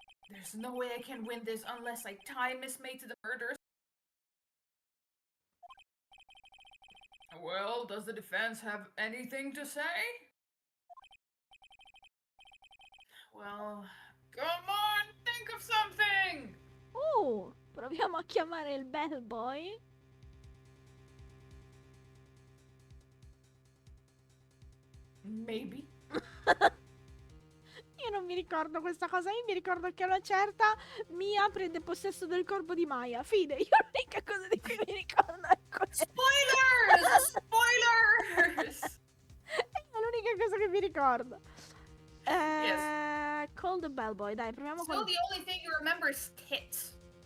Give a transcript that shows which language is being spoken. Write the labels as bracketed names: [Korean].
[English] There's no way I can win this unless I tie Miss May to the murderers. Well, does the defense have anything to say? Well, come on, think of something! [Italian] Oh, proviamo a chiamare il bellboy. [English] Maybe. [Italian] Io non mi ricordo questa cosa, io mi ricordo che a una certa Mia prende possesso del corpo di Maya. Fine, io l'unica cosa di cui mi ricordo è questa. [English] Spoilers! Spoilers! [Italian] È l'unica cosa che mi ricordo. [English] Yes. Call the bellboy, [Italian] dai, proviamo [English] So [Italian] con... [English] the only thing you remember is tits.